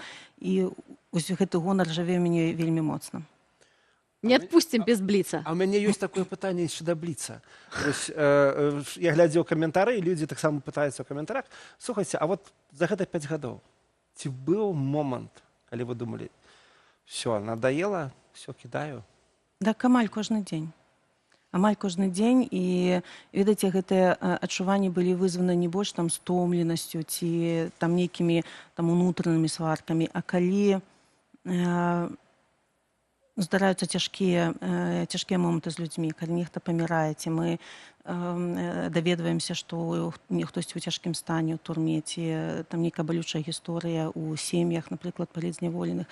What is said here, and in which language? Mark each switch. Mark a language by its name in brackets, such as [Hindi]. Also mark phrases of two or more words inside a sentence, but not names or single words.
[Belarusian] І вось гэты гонар жыве ў мяне вельмі моцна. [Russian] Не отпустим без бліца. [Belarusian] А у мяне ёсць такое пытанне яшчэ да бліца. Я глядзеў каментары, і людзі таксама пытаюцца ў каментарах. Слухайце, а вот за гэта 5 гадоў ці быў момант, калі вы думалі, [Russian] все, надоело, все, кидаю? [Belarusian] Так, амаль кожны дзень. Амаль кожны дзень, і, ведаеце, гэтыя адчуванні былі вызваны не больш там стомленасцю ці там нейкімі там унутранымі сваркамі, а калі здараюцца цяжкія моманты з людзьмі, калі нехта памірае, ці мы даведваемся, што хтосьці ў цяжкім стане ў турме, ці там нейкая балючая гісторыя ў сем'ях, напрыклад, палітзняволеных.